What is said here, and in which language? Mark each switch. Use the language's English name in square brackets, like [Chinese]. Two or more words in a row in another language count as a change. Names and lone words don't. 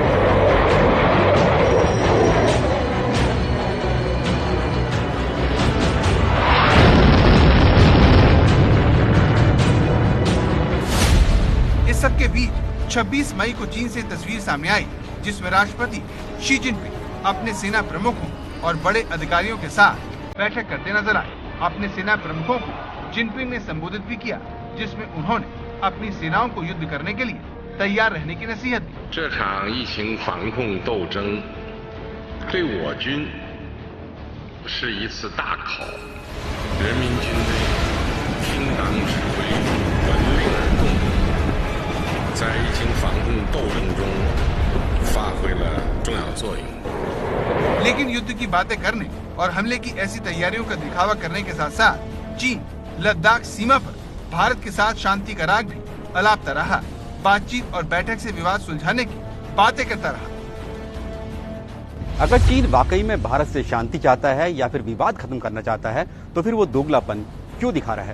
[Hindi] इस सब के बीच 26 मई को चीन से तस्वीर सामने आई जिसमें राष्ट्रपति शी जिनपिंग अपने सेना प्रमुखों और बड़े अधिकारियों के साथ बैठक करते नजर आए। अपने सेना प्रमुखों को जिनपिंग ने संबोधित भी किया जिसमें उन्होंने अपनी सेनाओं को युद्ध करने के लिए तैयार रहने की नसीहत दी। [Chinese] 这场疫情防控斗争对我军是一次大考，人民军队听党指挥，闻令而动，在疫情防控斗争中发挥了重要作用。 [Hindi] लेकिन युद्ध की बातें करने और हमले की ऐसी तैयारियों का दिखावा करने के साथ साथ चीन लद्दाख सीमा पर भारत के साथ शांति का राग भी अलापता रहा। बातचीत और बैठक से विवाद सुलझाने की बातें करता रहा। अगर चीन वाकई में भारत से शांति चाहता है या फिर विवाद खत्म करना चाहता है तो फिर वो दोगलापन क्यों दिखा रहा है?